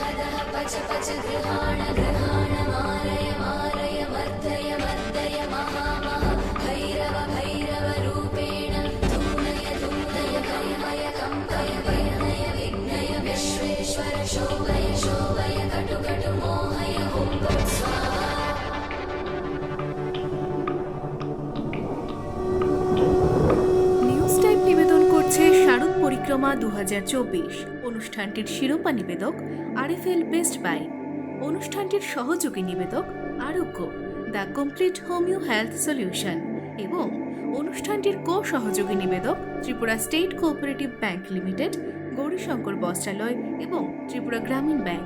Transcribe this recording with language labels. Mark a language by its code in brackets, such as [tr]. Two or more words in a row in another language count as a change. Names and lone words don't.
[sa] दह पच पच गृहाण गृहाण मारय मारय मर्दय मर्दय महामह भैरव भैरव रूपेण धूनय धूनय कंपय कंपय विघ्नय विघ्नय विश्वेश्वर शोभय शोभय कटु कटु मोहय हुं फट् स्वाहा। [bn] নিউজ টাইম নিবেদন করছে শারদ পরিক্রমা 2024। অনুষ্ঠানটির শিরোপা নিবেদক আরএফএল বেস্ট বাই। অনুষ্ঠানটির সহযোগী নিবেদক আরোগ্য দ্য কমপ্লিট হোমিও হেলথ সলিউশন এবং অনুষ্ঠানটির কো সহযোগী নিবেদক ত্রিপুরা স্টেট কোঅপারেটিভ ব্যাংক লিমিটেড, গৌরীশঙ্কর বস্ত্রালয় এবং ত্রিপুরা গ্রামীণ ব্যাংক।